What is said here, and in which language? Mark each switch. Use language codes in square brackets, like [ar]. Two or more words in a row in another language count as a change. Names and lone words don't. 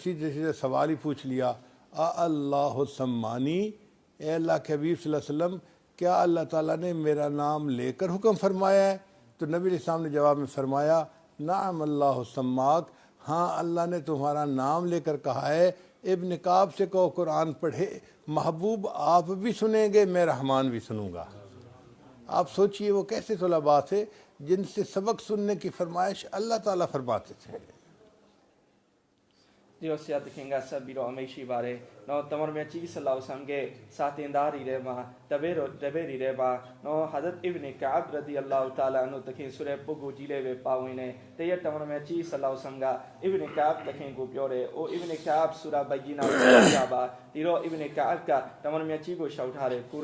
[ur] سیدھے سوال ہی پوچھ لیا [ar] اللہ سمانی [ur] اے اللہ کے حبیب [ar] صلی اللہ علیہ وسلم [ur] کیا اللہ تعالیٰ نے میرا نام لے کر حکم فرمایا ہے تو نبی [ar] علیہ السلام [ur] نے جواب میں فرمایا [ar] نعم اللہ سماک [ur] ہاں اللہ نے تمہارا نام لے کر کہا ہے ابن کعب سے کہو قرآن پڑھے محبوب آپ بھی سنیں گے میں رحمان بھی سنوں گا آپ سوچئے وہ کیسے طلباء تھے جن سے سبق سننے کی فرمائش اللہ تعالیٰ فرماتے تھے [my] ဒီတော့ဆရာသခင်ကဆက်ပြီးတော့အမိန့်ရှိပါတယ်နော်တမန်တော်မြတ်ကြီးဆလောဆမ်ကစာတင်သားတွေထဲမှာတပည့်တွေထဲမှာနော်ဟာဇတ်အစ်ဘ်နီကာအဘ် [ar] رضي الله تعالى عنه [my] သခင်ဆိုတဲ့ပုဂ္ဂိုလ်ကြီးလည်းပဲပါဝင်တယ်တရက်တမန်တော်မြတ်ကြီးဆလောဆမ်ကအစ်ဘ်နီကာအဘ်သခင်ကိုပြောတယ်အိုအစ်ဘ်နီကာအဘ်ဆူရာဘယီနာကိုကြပါဒီတော့အစ်ဘ်နီကာအဘ်ကတမန်တော်မြတ်ကြီးကိုရှောက်ထားတယ်ကို